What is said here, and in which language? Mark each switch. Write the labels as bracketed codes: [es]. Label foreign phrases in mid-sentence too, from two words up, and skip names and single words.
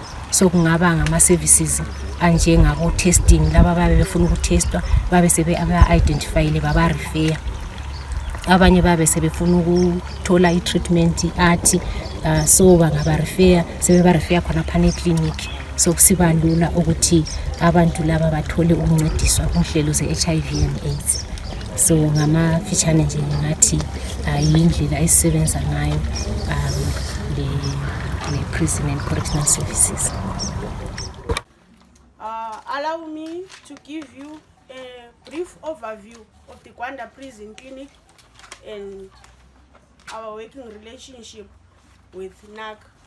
[nd] So kungaba ngama-services anjengabo-testing laba babe befuna ukutestwa babe sebe aba-identifyile baba-refer abanye babe sebefuna ukuthola i-treatment athi so bangabarefeya sebebarefeya khona phana eclinic. So kusiba lula ukuthi abantu laba bathole ukuncediswa kunhlelo ze- [en] HIV and AIDS. [nd] So ngamafitshane nje ngathi yindlela esisebenza ngayo le- [en] prison and correctional services. Allow me to give you a brief overview of the Gwanda Prison Clinic and our working relationship with NAC.